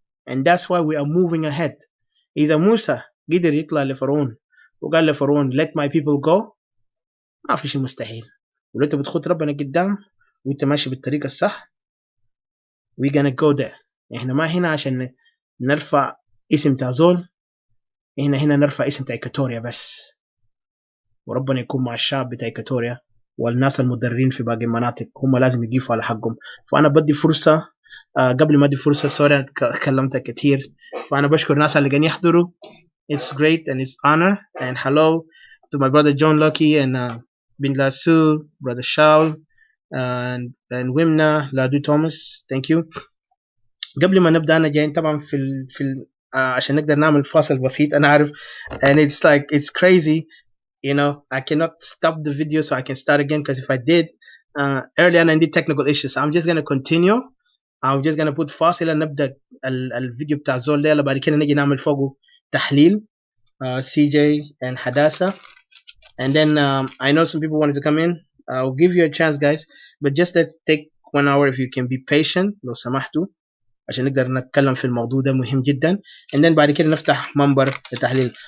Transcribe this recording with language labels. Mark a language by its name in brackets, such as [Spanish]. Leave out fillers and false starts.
[English] and that's why we are moving ahead. [Arabic] إذا موسى قدر يطلع لفرعون وقال لفرعون [English] let my people go، [Arabic] ما في شيء مستحيل. ولو انت بتخوت ربنا قدام وانت ماشي بالطريقة الصح [English] we gonna go there. [Arabic] احنا ما هنا عشان نرفع اسم تاع زول، احنا هنا نرفع اسم تاع إكواتوريا بس، وربنا يكون مع الشعب بتاع إكواتوريا والناس المدررين في باقي المناطق، هم لازم يقيفوا على حقهم. فأنا بدي فرصة قبل ما ادي فرصة سوري كلمت كتير، فأنا بشكر الناس اللي قاعدين يحضروا. [English] It's great and it's honor and hello to my brother John Lucky and Bin Lasu, brother Shaul and Wimna Ladu Thomas. Thank you. [Arabic] قبل ما نبدأ أنا جايين طبعا في عشان نقدر نعمل فاصل بسيط. أنا عارف [English] and it's like it's crazy. You know, I cannot stop the video so I can start again, because if I did earlier I did technical issues. I'm just gonna continue. I'm just gonna put [Arabic] فاصلة نبدأ الفيديو بتاع زول ده، بعد كده نجي نعمل فوقه تحليل CJ and حداثة. [English] And then I know some people wanted to come in. I'll give you a chance guys, but just let's take 1 hour if you can be patient [Arabic] لو سمحتوا عشان نقدر نتكلم في الموضوع ده مهم جدا. [English] And then [Arabic] بعد كده نفتح منبر التحليل.